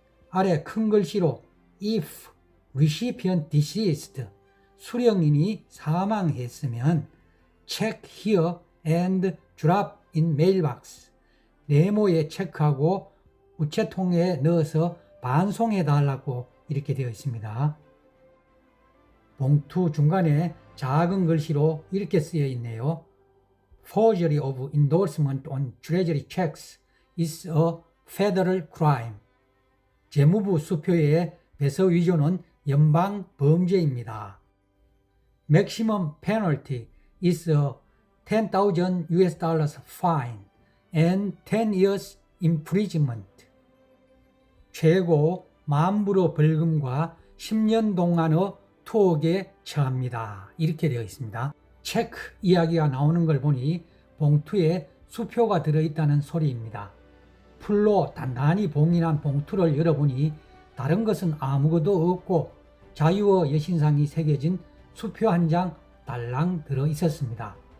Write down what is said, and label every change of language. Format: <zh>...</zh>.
<ko>아래 큰 글씨로</ko> <en>If recipient deceased</en> <ko>수령인이 사망했으면</ko> <en>check here and drop in mailbox</en> <ko>네모에 체크하고 우체통에 넣어서 반송해 달라고 이렇게 되어 있습니다. 봉투 중간에 작은 글씨로 이렇게 쓰여 있네요.</ko> <en>Forgery of endorsement on treasury checks is a federal crime.</en> <ko>재무부 수표의 배서 위조는 연방 범죄입니다.</ko> <en>Maximum penalty is a 10,000 US dollars fine and 10 years imprisonment.</en> <ko>최고 만불어 벌금과 10년 동안의 투옥에 처합니다. 이렇게 되어 있습니다. 체크 이야기가 나오는 걸 보니 봉투에 수표가 들어있다는 소리입니다. 풀로 단단히 봉인한 봉투를 열어보니 다른 것은 아무것도 없고 자유의 여신상이 새겨진 수표 한 장 달랑 들어있었습니다.</ko>